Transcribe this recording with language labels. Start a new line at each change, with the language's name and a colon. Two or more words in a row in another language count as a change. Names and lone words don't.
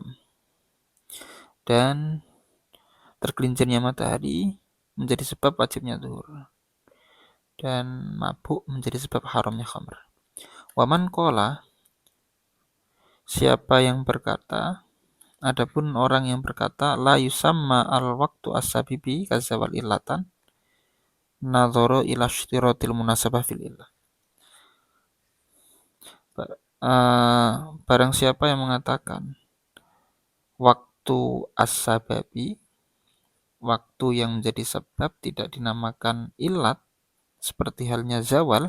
Indonesian: Dan tergelincirnya matahari menjadi sebab wajibnya zuhur, dan mabuk menjadi sebab haramnya khamr.
Arabic: ومن قال,
Indonesian: siapa yang berkata, adapun orang yang berkata,
Arabic: لا يسمى الوقت السببي كالزوال علة نظرا إلى اشتراط المناسبة في العلة.
Indonesian: Barang siapa yang mengatakan waktu as-sababi, waktu yang menjadi sebab tidak dinamakan ilat seperti halnya zawal.